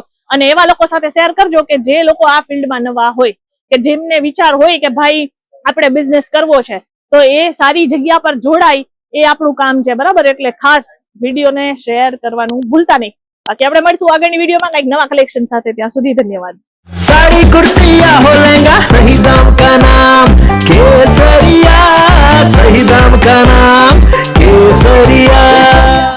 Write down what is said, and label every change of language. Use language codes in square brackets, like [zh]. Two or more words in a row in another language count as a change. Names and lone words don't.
[gu] અને એવા લોકો સાથે શેર કરજો કે જે લોકો આ ફિલ્ડમાં નવા હોય, કે જેમને વિચાર હોય કે ભાઈ આપણે બિઝનેસ કરવો છે, તો એ સારી જગ્યા પર જોડાય, એ આપણું કામ છે, બરાબર? એટલે ખાસ વિડીયોને શેર કરવાનું ભૂલતા નહીં. બાકી આપણે મળશું આગળની વિડીયોમાં કંઈક નવા કલેક્શન સાથે. ત્યાં સુધી ધન્યવાદ. [hi] साड़ी कुर्ती या हो लहंगा, सही दाम का नाम केसरिया, सही दाम का नाम केसरिया.